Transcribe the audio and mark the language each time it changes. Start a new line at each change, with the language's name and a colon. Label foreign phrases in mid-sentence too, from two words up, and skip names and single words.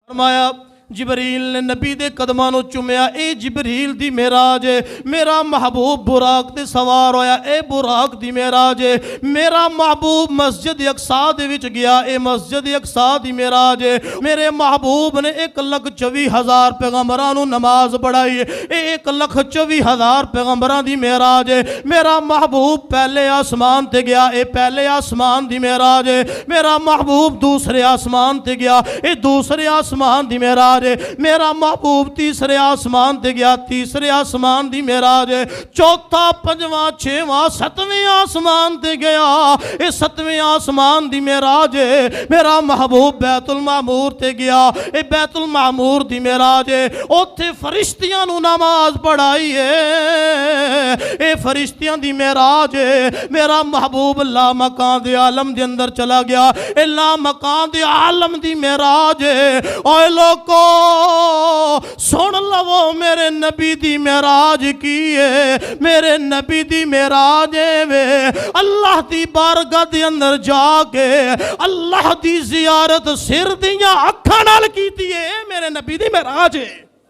Punjabi: فرمایا جبریل نے نبی دے قدماں نو چومیا، اے جبریل دی معراج ہے، میرا محبوب براق تے سوار ہویا، اے براق دی معراج ہے، میرا محبوب مسجد اقصی دے وچ گیا، اے مسجد اقصی دی معراج ہے، میرے محبوب نے 1,24,000 پیغمبراں نو نماز پڑھائی ہے، اے 1,24,000 پیغمبراں دی معراج ہے، میرا محبوب پہلے آسمان تے گیا، اے پہلے آسمان دی معراج ہے، میرا محبوب دوسرے آسمان تے گیا، اے دوسرے آسمان دی معراج، میرا محبوب تیسرے آسمان تے گیا، تیسرے آسمان دی معراج ہے، چوتھا پنجواں چھواں ستویں آسمان تے گیا، اے ستویں آسمان دی معراج ہے، میرا محبوب بیت المعمور تے گیا، اے بیت المعمور دی معراج ہے، اوتھے فرشتیاں نو نماز پڑھائی ہے، اے فرشتیاں دی معراج ہے، میرا محبوب لا مکان دے عالم دے اندر چلا گیا، اے لا مکان دے عالم دی معراج ہے، اوے لوگو سن لو میرے نبی دی معراج کی ہے، میرے نبی دی معراج ہے اللہ دی بارگاہ دے اندر جا کے اللہ دی زیارت سر دیاں اکھاں نال کیتی ہے، میرے نبی دی معراج ہے۔